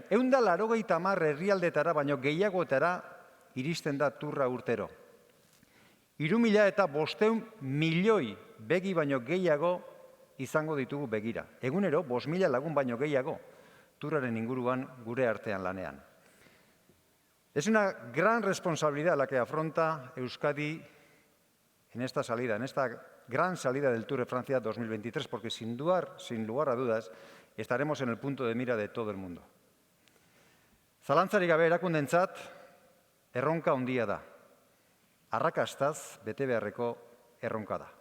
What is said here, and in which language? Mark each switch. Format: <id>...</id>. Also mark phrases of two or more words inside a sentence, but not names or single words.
<eu>180 herrialdetara baino gehiagotara iristen da turra urtero. 3.500 milioi begi baino gehiago izango ditugu begira. Egunero, 5.000 lagun baino gehiago turraren inguruan gure artean lanean.</eu> <es>Es una gran responsabilidad la que afronta Euskadi en esta salida, en esta gran salida del Tour de Francia 2023, porque sin lugar a dudas, estaremos en el punto de mira de todo el mundo.</es> <eu>Zalantzarik gabe erakundentzat, erronka handia da. Arrakastaz bete beharreko erronka da.</eu>